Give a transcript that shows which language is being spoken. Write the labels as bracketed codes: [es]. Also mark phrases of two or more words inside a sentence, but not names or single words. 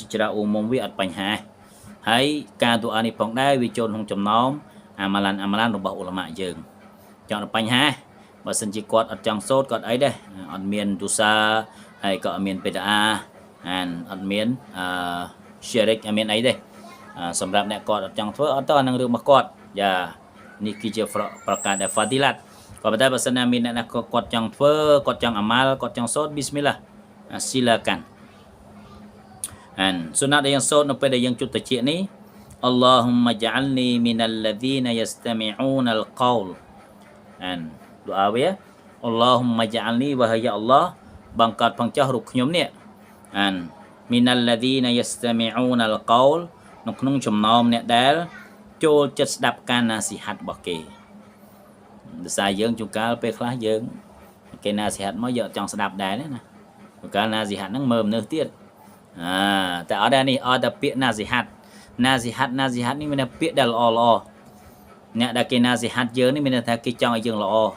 [km] ចក្ដីឧមុំវាអត់បញ្ហាហើយការឌូអានេះផងដែរវាចូលក្នុងចំណោមអាម៉ាឡានរបស់ឧឡាម៉ាយើងចង់បញ្ហាបើសិនជាគាត់អត់ចង់សូត្រគាត់អីដែរអត់មានទូសាហើយក៏អត់មានបេតាអត់មានsyirik អត់មានអីទេសម្រាប់អ្នកគាត់អត់ចង់ធ្វើអត់ទៅអានឹងរឿងរបស់គាត់នេះគឺជាប្រការដែល fadilat ក៏ប៉ុន្តែបើសិនណាមានអ្នកណាគាត់ចង់ធ្វើគាត់ចង់អាម៉ាល់គាត់ចង់សូត្រ bismillah silakan សុណាត់ដែលយើងសូត្រនៅពេលដែលយើងជូតត្រចៀកនេះ [ar] اللهم اجعلني من الذين يستمعون القول [km] ឌូអាវា [ar] اللهم اجعلني [km] វ៉ាហើយយ៉ាអល់ឡោះបង្កើត ផងចោះរូបខ្ញុំនេះ [ar] من الذين يستمعون القول [km] នៅក្នុងចំណោមអ្នកដែលចូលចិត្តស្ដាប់ការណាស៊ីហាត់របស់គេដោយសារយើងជួនកាលពេលខ្លះយើងគេណាស៊ីហាត់មកយើងអត់ចង់ស្ដាប់ដែរណាជួនកាលណាស៊ីហាត់ហ្នឹងមើលមនុស្សទៀតតែអត់ដែរនេះអត់តែពាក្យណាស៊ីហាត់នេះមានតែពាក្យដែលល្អអ្នកដែលគេណាស៊ីហាត់យើងនេះមានតែថាគេចង់ឲ្យយើងល្អ